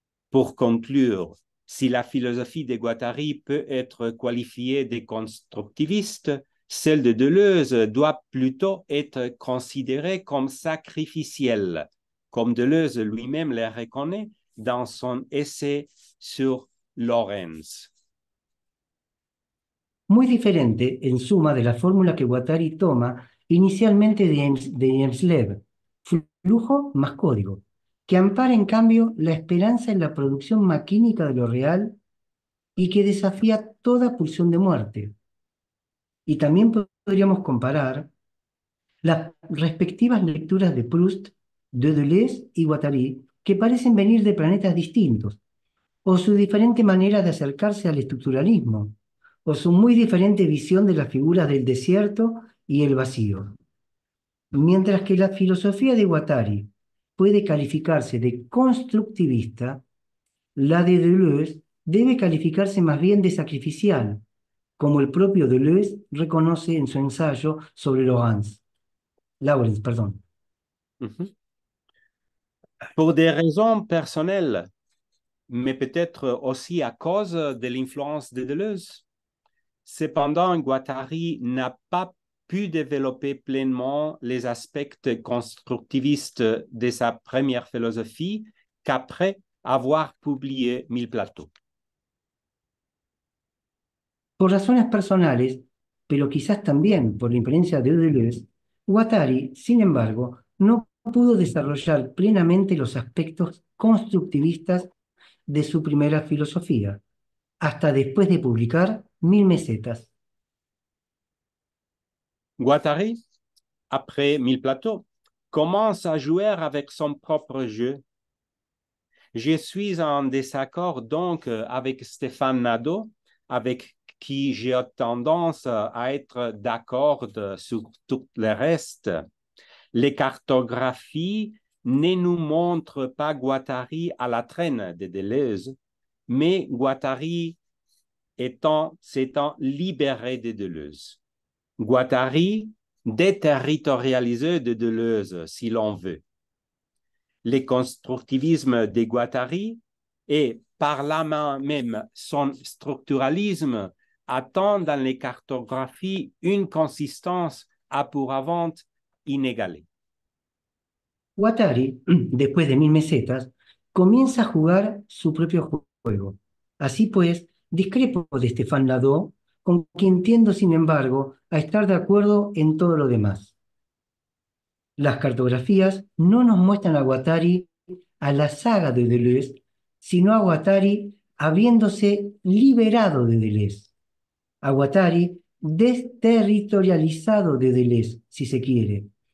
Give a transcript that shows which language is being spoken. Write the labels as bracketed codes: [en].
[fr] Pour conclure, si la philosophie de Guattari peut être qualifiée de constructiviste, celle de Deleuze doit plutôt être considérée comme sacrificielle, comme Deleuze lui-même le reconnaît dans son essai sur Lorenz. [es] Muy diferente, en suma, de la fórmula que Guattari toma inicialmente de Hjelmslev, flujo más código, que ampara en cambio la esperanza en la producción maquínica de lo real y que desafía toda pulsión de muerte. Y también podríamos comparar las respectivas lecturas de Proust, de Deleuze y Guattari, que parecen venir de planetas distintos, o su diferente manera de acercarse al estructuralismo, o su muy diferente visión de las figuras del desierto y el vacío. Mientras que la filosofía de Guattari puede calificarse de constructivista, la de Deleuze debe calificarse más bien de sacrificial, como el propio Deleuze reconoce en su ensayo sobre Lawrence, perdón. [fr] Pour des raisons personnelles, mais peut-être aussi à cause de l'influence de Deleuze. Cependant, Guattari n'a pas pu développer pleinement les aspects constructivistes de sa première philosophie qu'après avoir publié Mille plateaux. [es] Por razones personales, pero quizás también por la influencia de Deleuze, Guattari, sin embargo, no pudo desarrollar plenamente los aspectos constructivistas de su primera filosofía, hasta después de publicar Mil mesetas. [fr] Guattari, après Mille plateaux, commence à jouer avec son propre jeu. Je suis en désaccord donc avec Stéphane Nadeau, avec qui j'ai tendance à être d'accord sur tout le reste. Les cartographies ne nous montrent pas Guattari à la traîne de Deleuze, mais Guattari s'étant libéré de Deleuze. Guattari déterritorialisé de Deleuze, si l'on veut. Le constructivisme de Guattari et par là même son structuralisme attend dans les cartographies une consistance à pour avant inégalée. [es] Guattari, después de Mil mesetas, comienza a jugar su propio juego. Así pues, discrepo de Stéphane Nadeau, con quien tiendo, sin embargo, a estar de acuerdo en todo lo demás. Las cartografías no nos muestran a Guattari a la saga de Deleuze, sino a Guattari habiéndose liberado de Deleuze, a Guattari desterritorializado de Deleuze, si se quiere.